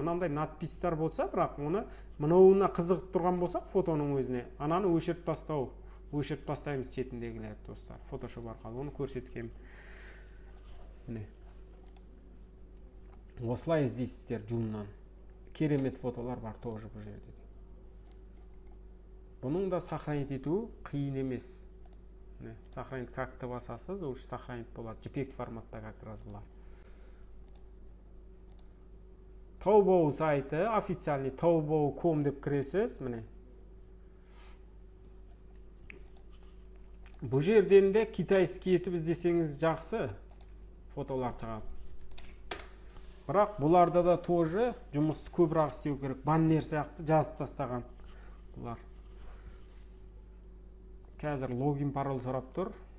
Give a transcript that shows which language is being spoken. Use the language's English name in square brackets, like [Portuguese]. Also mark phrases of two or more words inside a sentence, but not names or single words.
[Kazakh] Мынандай надпистер болса, бірақ оны мынауына қызығып тұрған болсақ фотоның өзіне, ананы өшіріп тастаймыз шетіндегілер достар. Photoshop арқылы оны көрсеткем. Міне. Осылай іздейсіздер Joom'нан. Керемет фотолар бар тоже бұл жерде. Бұның да сохранить ету қиын емес. Міне, [Russian] сохранить как-то [Kazakh] басасыз, [Russian] уже сохранить [Kazakh] болады. JPEG форматта [Russian] как раз [Kazakh] бұлар. Taobao сайты, официальный taobao.com деп кіресіз, міне. Бұл жерден де китайский етіп іздесеңіз жақсы фотолар шығады. Бірақ бұларда да тоже жұмысты көбірек істеу керек. Баннер сияқты жазып тастаған бұлар. Қазір логин пароль сұрап тұр.